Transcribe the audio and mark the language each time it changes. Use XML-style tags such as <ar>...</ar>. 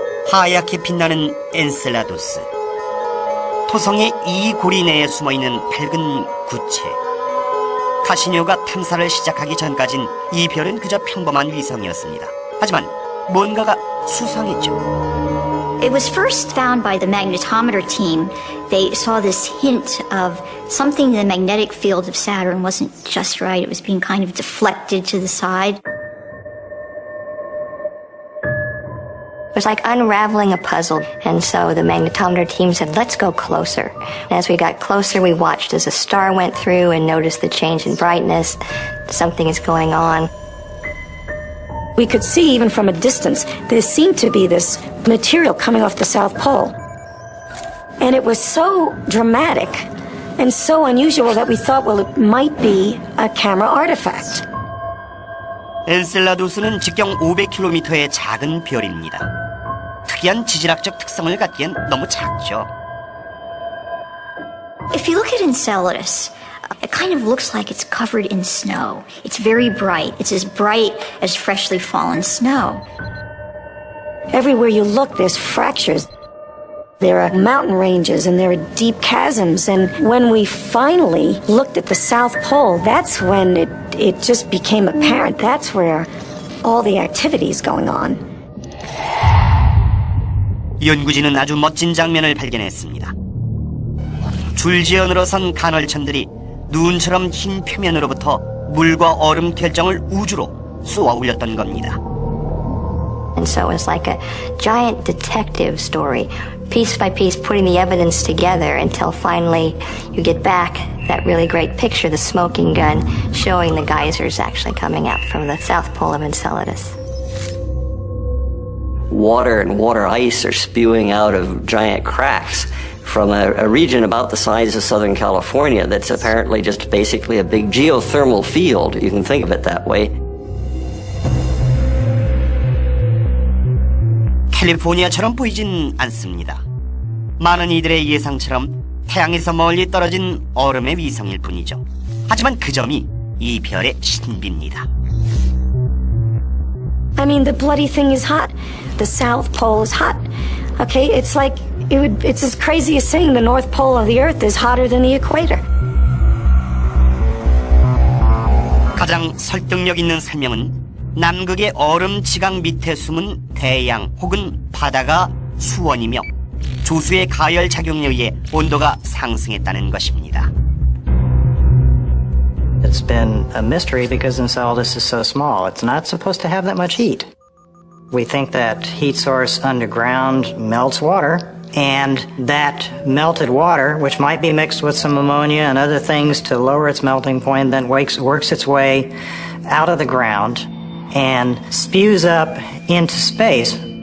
<ko>하얗게 빛나는 엔셀라두스. 토성의 이 고리 내에 숨어있는 밝은 구체. 카시니오가 탐사를 시작하기 전까진 이 별은 그저 평범한 위성이었습니다. 하지만 뭔가가 수상했죠.</ko> <en>It was first found by the magnetometer team. They saw this hint of something in the magnetic field of Saturn wasn't just right. It was being kind of deflected to the side. It was like unraveling a puzzle, and so the magnetometer team said, let's go closer. And as we got closer, we watched as a star went through and noticed the change in brightness. Something is going on. We could see even from a distance, there seemed to be this material coming off the South Pole. And it was so dramatic and so unusual that we thought, well, it might be a camera artifact.</en> <ko>엔셀라두스는 직경 500km의 작은 별입니다. 특이한 지질학적 특성을 갖기엔 너무 작죠.</ko> <en>If you look at Enceladus, it kind of looks like it's covered in snow. It's very bright. It's as bright as freshly fallen snow. Everywhere you look, there's fractures. There are mountain ranges and there are deep chasms. And when we finally looked at the South Pole, that's when it just became apparent. That's where all the activity is going on.</en> <ko>연구진은 아주 멋진 장면을 발견했습니다. 줄지어 늘어선 간헐천들이 눈처럼 흰 표면으로부터 물과 얼음 결정을 우주로 쏘아 올렸던 겁니다.</ko> <en>And so it was like a giant detective story, piece by piece putting the evidence together until finally you get back that really great picture, the smoking gun, showing the geysers actually coming out from the south pole of Enceladus. Water and water ice are spewing out of giant cracks from a region about the size of Southern California that's apparently just basically a big geothermal field. You can think of it that way.</en> <ko>캘리포니아처럼 보이진 않습니다. 많은 이들의 예상처럼 태양에서 멀리 떨어진 얼음의 위성일 뿐이죠. 하지만 그 점이 이 별의 신비입니다.</ko> <en>I mean, the bloody thing is hot. The South Pole is hot. Okay, it's like, it's as crazy as saying the North Pole of the Earth is hotter than the equator.</en> <ko>가장 설득력 있는 설명은 남극의 얼음 지각 밑에 숨은 대양 혹은 바다가 수원이며 조수의 가열 작용에 의해 온도가 상승했다는 것입니다.</ko> <en>It's been a mystery because Enceladus is so small. It's not supposed to have that much heat. We think that heat source underground melts water, and that melted water, which might be mixed with some ammonia and other things to lower its melting point, then works its way out of the ground and spews up into space.</en>